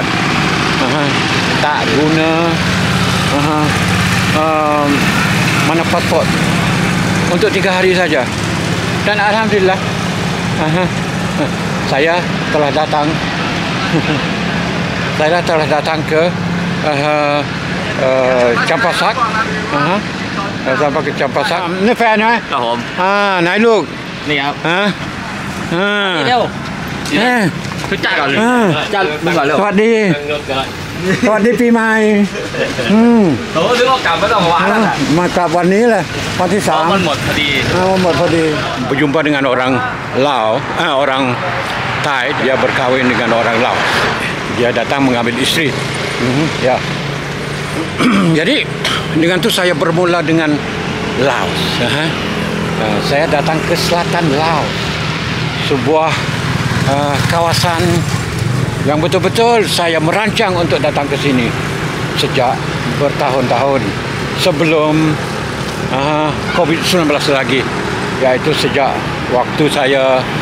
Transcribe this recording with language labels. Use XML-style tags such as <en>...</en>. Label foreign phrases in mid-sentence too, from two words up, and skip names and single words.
<ms>Tak guna mana pasport, untuk 3 hari saja. Dan alhamdulillah saya telah datang ke Champasak. Sampai ke Champasak. Ni fanไหม</ms> <th>ครับผม ไหนลูก นี่ครับ นี่ เร็วพี่จ่ายก่อนเลยจ่ายมึงก่อนเร็ว สวัสดี สวัสดีปีใหม่ โอ้นึกว่ากลับไม่ต้องมาแล้ว มากลับวันนี้แหละวันที่ 3 มันหมดพอดี หมดพอดี</th> <ms>Berjumpa dengan orang Laos, orang Thai. Dia berkahwin dengan orang Laos. Dia datang mengambil isteri. Ya. Jadi dengan itu saya bermula dengan Laos. Saya datang ke selatan Laos, sebuah kawasan yang betul-betul saya merancang untuk datang ke sini sejak bertahun-tahun sebelum COVID-19 lagi, yaitu sejak waktu saya</ms>